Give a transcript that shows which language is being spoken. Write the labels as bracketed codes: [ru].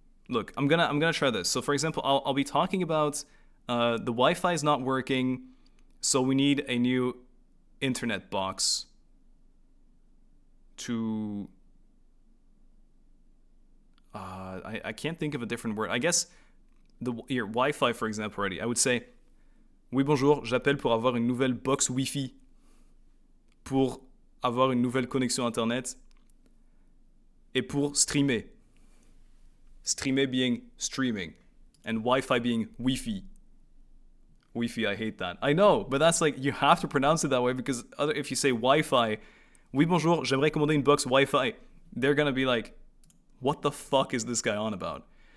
[en] Look, I'm gonna try this. So for example, I'll be talking about the Wi-Fi is not working, so we need a new internet box to... I can't think of a different word. I guess here, Wi-Fi, for example, already. I would say, [fr] oui, bonjour, j'appelle pour avoir une nouvelle box Wi-Fi pour avoir une nouvelle connexion Internet et pour streamer. [en] Streamer being streaming, and Wi-Fi being Wi-Fi. Wi-Fi, I hate that. I know, but that's like, you have to pronounce it that way because if you say Wi-Fi, [fr] oui, bonjour, j'aimerais commander une box Wi-Fi, [en] they're gonna be like, what the fuck is this guy on about?